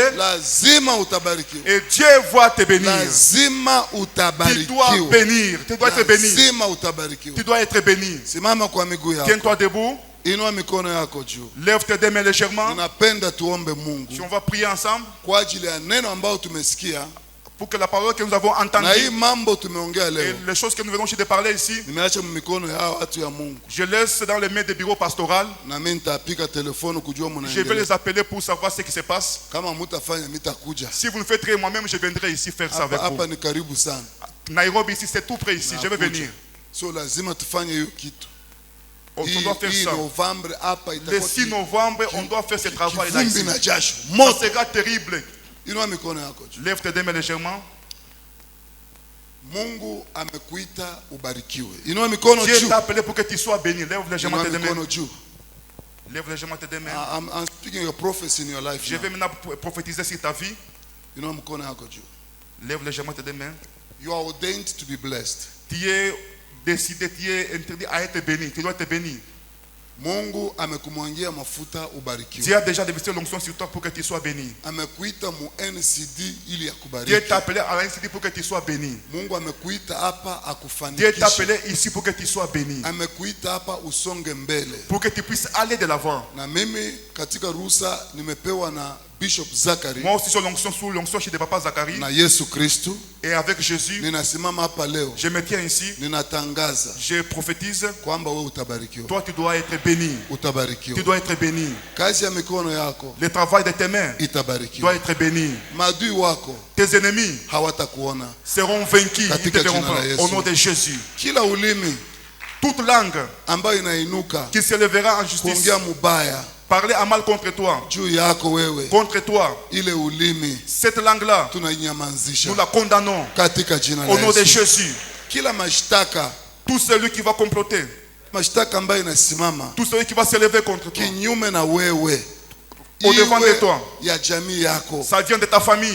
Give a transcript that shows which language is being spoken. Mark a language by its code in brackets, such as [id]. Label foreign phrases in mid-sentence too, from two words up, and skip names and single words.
[fr] Et Dieu va te bénir. Tu dois bénir. Tu dois être béni. Tu dois être béni. Tiens-toi debout. Lève tes deux mains légèrement. Si on va prier ensemble. pour que la parole que nous avons entendue [sw] na hii mambo tumeongea [fr] et [sw] leo [fr] les choses que nous venons de parler ici, [sw] nimeacha mikono ya watu ya Mungu. [fr] je laisse dans les mains des bureaux pastoraux. [sw] Na mimi nitapiga telefoni kujua [fr] Je vais [sw] mnaendelea. [fr] les appeler pour savoir ce qui se passe. [sw] Kama mtafanya nitakuja. [fr] Si vous le faites, moi-même je viendrai ici faire ça avec vous. [sw] Hapa ni karibu sana. [fr] Nairobi ici c'est tout près ici, je vais venir. [sw] So lazima tufanye hiyo kitu. [fr] On doit faire ça. [sw] Novembre hapa [fr] Le [sw] itakuwa [fr] 6 novembre, on doit faire ce travail là ici. [sw] na jasho. [fr] Ça sera terrible. [sw] Inua mikono yako juu. [fr] Lève tes deux mains légèrement. [sw] Mungu amekuita ubarikiwe. Inua mikono juu. [fr] Dieu t'a appelé pour que tu sois béni. Lève légèrement tes deux mains. [sw] Mikono juu. [fr] Lève légèrement tes deux mains. [en] I'm speaking a prophecy in your life. [fr] Je vais maintenant prophétiser sur ta vie. [sw] Inua mikono yako juu. [fr] Lève légèrement tes deux mains. [en] You are ordained to be blessed. [fr] Tu es décidé, tu es interdit à être béni. Tu dois être béni. [sw] Mungu amekumwangia mafuta ubarikiwe. [fr] Dieu a déjà déversé l'onction sur toi pour que tu sois béni. [sw] Amekuita mu NCD ili akubariki. [fr] Dieu t'a appelé à la NCD pour que tu sois béni. [sw] Mungu amekuita hapa [fr] Dieu t'a [sw] akufanikishe. [fr] appelé ici pour que tu sois béni. [sw] Amekuita hapa usonge mbele. [fr] Pour que tu puisses aller de l'avant. [sw] Na mimi katika ruhusa nimepewa na Bishop Zachary. [fr] Moi aussi sur l'onction chez des papas Zacharie. [sw] Na Yesu Kristo. [fr] Et avec Jésus. [sw] Ninasimama hapa leo. [fr] Je me tiens ici. [sw] Ninatangaza. [fr] Je prophétise. [sw] Kwamba wewe utabarikiwa. [fr] Toi tu dois être béni. [sw] Utabarikiwa. [fr] Tu dois être béni. [sw] Kazi ya mikono yako. [fr] Le travail de tes mains. [sw] Itabarikiwa. [fr] Doit être béni. [sw] Maadui wako. [fr] Tes ennemis. [sw] Hawatakuona. [fr] Seront vaincus. Ils te verront pas. Au nom de Jésus. [sw] Kila ulimi. [fr] Toute langue. [sw] Ambayo inainuka. [fr] Qui se lèvera en justice. [sw] Kuongea mubaya. [fr] Parler à mal contre toi. Contre toi. Cette langue-là, nous la condamnons. Au nom de Jésus. Tout celui qui va comploter. Tout celui qui va se lever contre toi. Au devant de toi. Ça vient de ta famille.